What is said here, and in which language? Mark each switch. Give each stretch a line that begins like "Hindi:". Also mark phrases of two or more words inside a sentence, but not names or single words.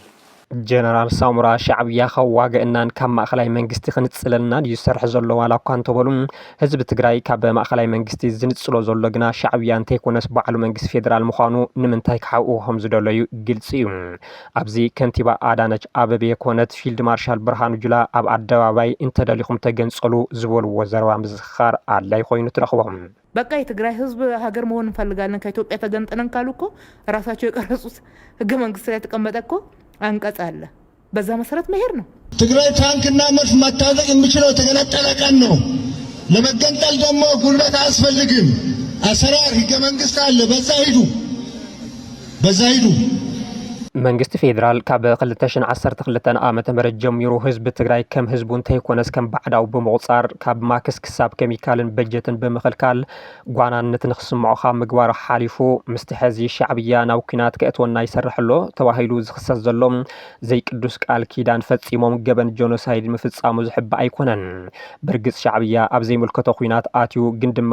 Tigrinya: ጀነራል ሳሞራ ሻዕብያ ከዋግአናን ካብ ማእኸላይ መንግስቲ ክንጽለልናን እዩ ዝሰርሕ ዘሎ ዋላ እኳ እንተበሉ ህዝቢ ትግራይ ካብ ማእኸላይ መንግስቲ ዝንጽሎ ዘሎ ግና ሻዕብያ እንተይኮነስ ባዕሉ መንግስቲ ፌደራል ምዃኑ ንምንታይ ክሓብኡ ከም ዝደለዩ ግልጽ እዩ ኣብዚ ከንቲባ ኣዳነች ኣበቤ ኮነት ፊልድ ማርሻል ብርሃኑ ጁላ ኣብ ኣደባባይ እንተደሊኹም ተገንጸሉ ዝበልዎ ዘረባ ምዝኻር ኣድላይ ኮይኑ ትረኽቦም
Amharic: በቃ የትግራይ ህዝብ ሀገር መሆን እንፈልጋለን ከኢትዮጵያ ተገንጥለን ካሉ እኮ ራሳቸው የቀረጹት ህገ መንግስት ላይ ተቀመጠ እኮ አንቀጽ አለ በዛ መሰረት መሄድ ነው ትግራይ ታንክና መድፍ መታጠቅ የሚችለው ተገነጠለ ቀን ነው ለመገንጠል ደግሞ ጉልበት አያስፈልግም አሰራር ህገ መንግስት አለ በዛ ሂዱ
Tigrinya: መንግስቲ ፌደራል ካብ 2012 ዓመተ ምህረት ጀሚሩ ህዝቢ ትግራይ ከም ህዝቡ እንተይኮነስ ከም ባዕዳው ብምቁጻር ካብ ማክስ ክሳብ ኬሚካልን በጀትን ብምኽልካል ጓናነት ንኽስምዖ ካብ ምግባሩ ሓሊፉ ምስቲ ሕዚ ሻዕብያ ናብ ኩናት ከእትወና ይሰርሕሎ ተባሂሉ ዝኽሰስ ዘሎ ዘይቅዱስ ቃል ኪዳን ፈጺሞም ገበን ጆኖሳይድ ምፍጻሙ ዝሕባ ኣይኮነን ብርግጽ ሻዕብያ ኣብ ዘይምልከቶ ኩናት ኣትዩ ግን ድማ